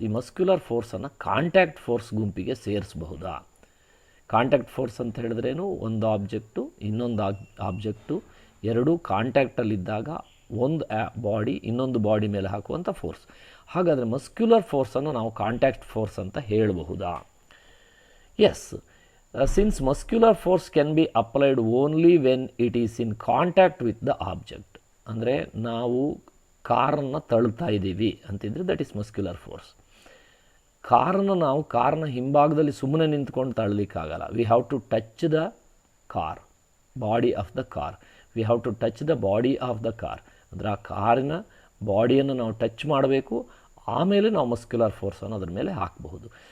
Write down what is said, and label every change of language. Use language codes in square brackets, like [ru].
[kn] ಈ muscular ಫೋರ್ಸನ್ನು contact force ಗುಂಪಿಗೆ ಸೇರಿಸಬಹುದಾ? Contact force ಅಂತ ಹೇಳಿದ್ರೇನು, ಒಂದು ಆಬ್ಜೆಕ್ಟು ಇನ್ನೊಂದು ಆಬ್ಜೆಕ್ಟು ಎರಡೂ ಕಾಂಟ್ಯಾಕ್ಟಲ್ಲಿದ್ದಾಗ ಒಂದು ಬಾಡಿ ಇನ್ನೊಂದು ಬಾಡಿ ಮೇಲೆ ಹಾಕುವಂಥ ಫೋರ್ಸ್. ಹಾಗಾದರೆ ಮಸ್ಕ್ಯುಲರ್ ಫೋರ್ಸನ್ನು ನಾವು ಕಾಂಟ್ಯಾಕ್ಟ್ ಫೋರ್ಸ್ ಅಂತ ಹೇಳಬಹುದಾ? [en] Yes. Since muscular force can be applied only when it is in contact with the object, [kn] ಅಂದರೆ ನಾವು ಕಾರನ್ನು ತಳ್ತಾ ಇದ್ದೀವಿ ಅಂತಿದ್ರೆ [en] That is muscular force. [kn] ನಾವು ಕಾರ್ನ ಹಿಂಭಾಗದಲ್ಲಿ ಸುಮ್ಮನೆ ನಿಂತ್ಕೊಂಡು ತಳ್ಳಲಿಕ್ಕಾಗಲ್ಲ. [en] We have to touch the car, body of the car. We have to touch the body of the car, [kn] ಅಂದರೆ ಆ ಕಾರಿನ ಬಾಡಿಯನ್ನು ನಾವು ಟಚ್ ಮಾಡಬೇಕು, ಆಮೇಲೆ ನಾವು ಮಸ್ಕ್ಯುಲರ್ ಫೋರ್ಸನ್ನು ಅದ್ರ ಮೇಲೆ ಹಾಕಬಹುದು.